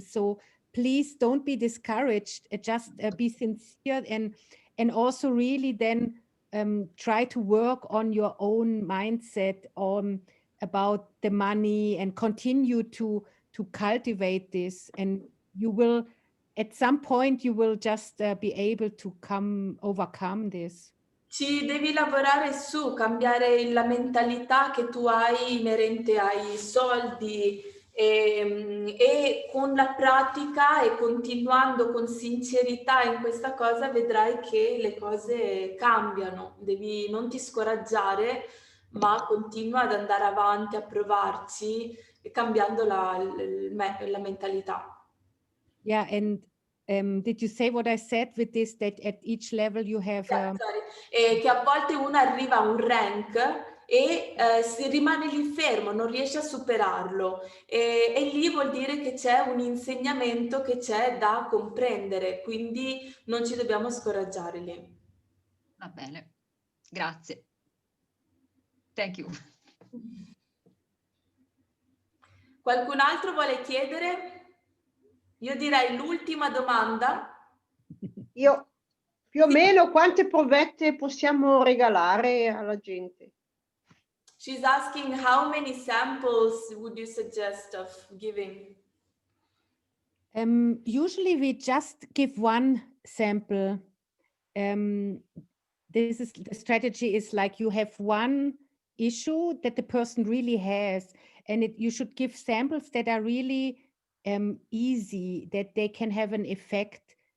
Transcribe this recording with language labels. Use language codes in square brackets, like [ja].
[en] So please don't be discouraged. Just be sincere and also really then try to work on your own mindset about the money and continue to cultivate this, and you will at some point you will just be able to overcome this. [it] Ci devi lavorare su, cambiare la mentalità che tu hai inerente ai soldi e con la pratica e continuando con sincerità in questa cosa vedrai che le cose cambiano. Non ti scoraggiare, ma continua ad andare avanti, a provarci, cambiando la mentalità. [en] Yeah, and did you say what I said with this, that at each level you have... [it] che a volte uno arriva a un rank e si rimane lì fermo, non riesce a superarlo e lì vuol dire che c'è un insegnamento che c'è da comprendere, quindi non ci dobbiamo scoraggiare lì. Va bene, grazie. [en] Thank you. [it] Qualcun altro vuole chiedere? Io direi l'ultima domanda. Io più o meno quante provette possiamo regalare alla gente? [en] She's asking how many samples would you suggest of giving? Usually we just give one sample. The strategy is like you have one issue that the person really has, and you should give samples that are really easy, that they can have an effect.